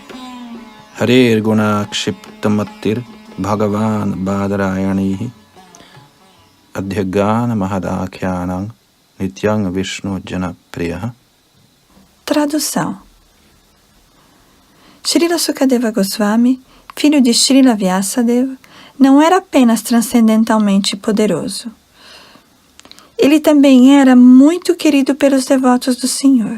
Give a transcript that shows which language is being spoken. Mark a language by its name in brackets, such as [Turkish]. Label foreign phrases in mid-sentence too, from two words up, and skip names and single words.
[Sanskrit] Harir guna kshiptamattir bhagavan badarayanihi adhyagana mahadakhyanang nityang vishnu janapriyaha. [Portuguese] Tradução. Srila Sukadeva Goswami, filho de Srila Vyasadeva, não era apenas transcendentalmente poderoso. Ele também era muito querido pelos devotos do Senhor.